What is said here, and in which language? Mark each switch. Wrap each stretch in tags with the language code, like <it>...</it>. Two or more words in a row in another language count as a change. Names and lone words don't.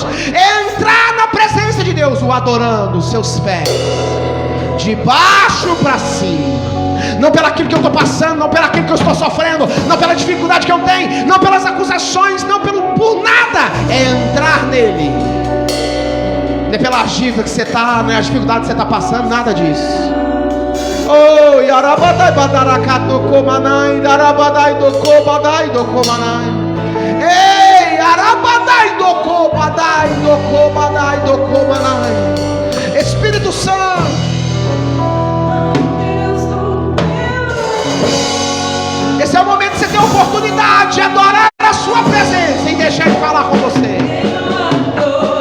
<pt>É entrar na presença de Deus, o adorando, os seus pés, de baixo para cima. Não pelo aquilo que eu estou passando, não pelo aquilo que eu estou sofrendo, não pela dificuldade que eu tenho, não pelas acusações, não por nada. É entrar nele. Não é pela dívida que você está, não é a dificuldade que você está passando, nada disso. Oh, yarabadai badarakato komanai, darabadai doko badai doko manai. Ei, yarabadai doko badai doko manai. Espírito Santo. Esse é o momento que você tem a oportunidade de adorar a sua presença e deixar Ele falar com você.</pt>